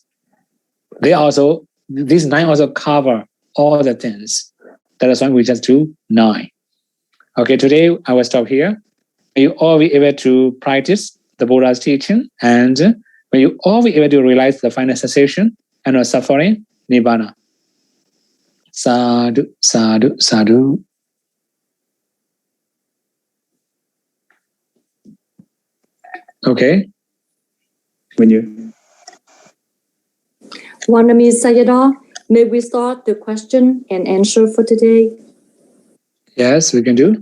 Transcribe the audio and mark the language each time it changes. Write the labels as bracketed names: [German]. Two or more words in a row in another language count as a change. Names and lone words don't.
[English] These 9 also cover all the things. That is why we just do 9. Okay, today I will stop here. May you all be able to practice the Buddha's teaching, and may you all be able to realize the final cessation and no suffering, Nibbana. [Pali] Sadhu, sadhu, sadhu. [English] Okay. When you. Wanami Sayadaw, may we start the question and answer for today? Yes, we can do.